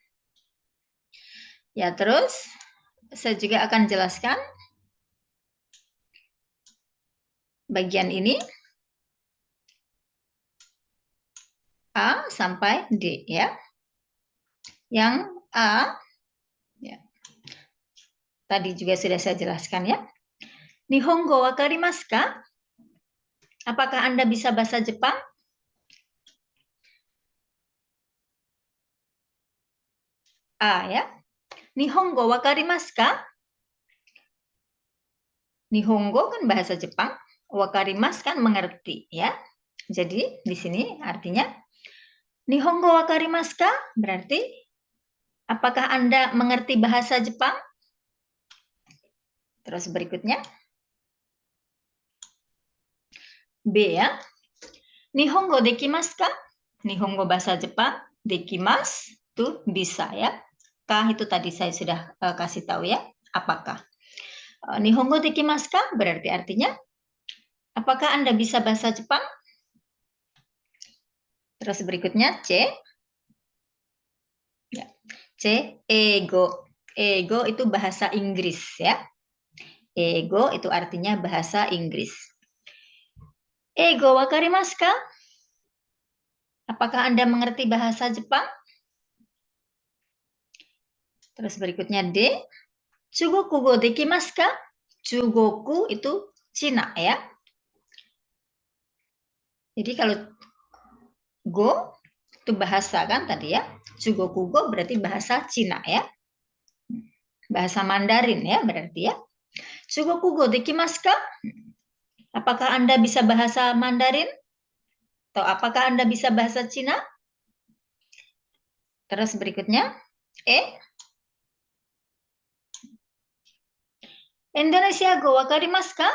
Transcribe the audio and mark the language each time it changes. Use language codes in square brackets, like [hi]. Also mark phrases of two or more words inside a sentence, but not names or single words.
[id] Ya, terus saya juga akan jelaskan bagian ini A sampai D ya. Yang A ya, tadi juga sudah saya jelaskan ya. [ja] 日本語わかりますか? [id] Apakah Anda bisa bahasa Jepang? A ya. [ja] 日本語わかりますか? [id] Nihongo kan bahasa Jepang, wakarimasu kan mengerti ya. Jadi di sini artinya [ja] 日本語わかりますか? [id] Berarti apakah Anda mengerti bahasa Jepang? Terus berikutnya B ya. [ja] 日本語できますか? [id] Nihongo bahasa Jepang, dekimasu itu bisa ya. Ka itu tadi saya sudah kasih tahu ya, apakah. [ja] 日本語できますか? [id] Berarti artinya apakah Anda bisa bahasa Jepang? Terus berikutnya C. Ya. C, ego. Ego itu bahasa Inggris ya. Ego itu artinya bahasa Inggris. [ja] 英語わかりますか? [id] Apakah Anda mengerti bahasa Jepang? Terus berikutnya D. [ja] 中国語できますか? [id] Chugoku itu Cina ya. Jadi kalau go itu bahasa kan tadi ya. [ja] 中国語 [id] berarti bahasa Cina ya. Bahasa Mandarin ya berarti ya. [ja] 中国語できますか? [id] Apakah Anda bisa bahasa Mandarin? Atau apakah Anda bisa bahasa Cina? Terus berikutnya E. [ja] インドネシア語わかりますか?